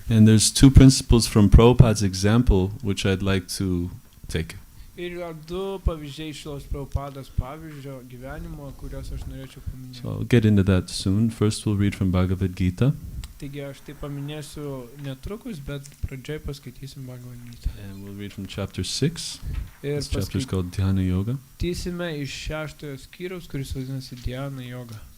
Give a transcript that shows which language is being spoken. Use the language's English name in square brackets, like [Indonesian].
[English] And there's two principles from Prabhupada's example which I'd like to take. [Lithuanian] Ir yra du pavyzdžiai Šilos Prabhupados pavyzdžio gyvenimo, kuriuos aš norėčiau paminėti. [English] So I'll get into that soon. First we'll read from Bhagavad Gita. [Lithuanian] Taigi aš tai paminėsiu netrukus, bet pradžioj paskaitysim Bhagavad Gita. [English] And we'll read from chapter 6. [Lithuanian] Ir [English] This chapter is called Dhyana Yoga. [Lithuanian] paskaitysime iš 6 skyriaus, kuris vadinasi Dhyana Yoga.